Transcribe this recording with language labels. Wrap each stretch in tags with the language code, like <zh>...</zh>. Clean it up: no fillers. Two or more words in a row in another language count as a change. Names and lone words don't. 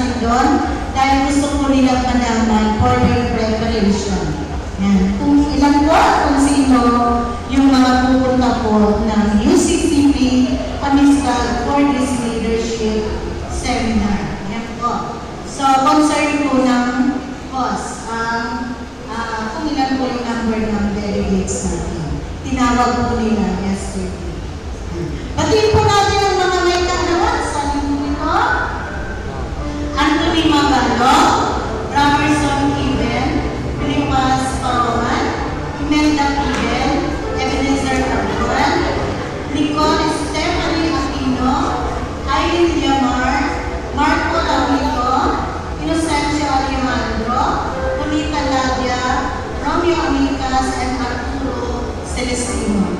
<tl>ngayon dahil gusto po nilang malaman</tl> <en>for their preparation.</en> <tl>Yan. Kung ilan po at kung sino yung mga pupunta po ng UCCP Amiscal</tl> <en>for this leadership seminar.</en> <tl>Yan po. So, concern po ng host kung ilan po yung number ng delegates natin. Tinawag po nila yesterday. Batiin po natin ang mga may kaalaman sa linggo ito. Anthony Magalo, Robertson Kiben, Filipas Pauman, Imelda Pidel, Ebenezer Tabuan, Nicole Stephanie Aquino, Aileen Yamar, Marco Lamito, Inocencio Alejandro, Bonita Ladia, Romeo Amicas,</tl> <en>and Arturo Celestino.</en>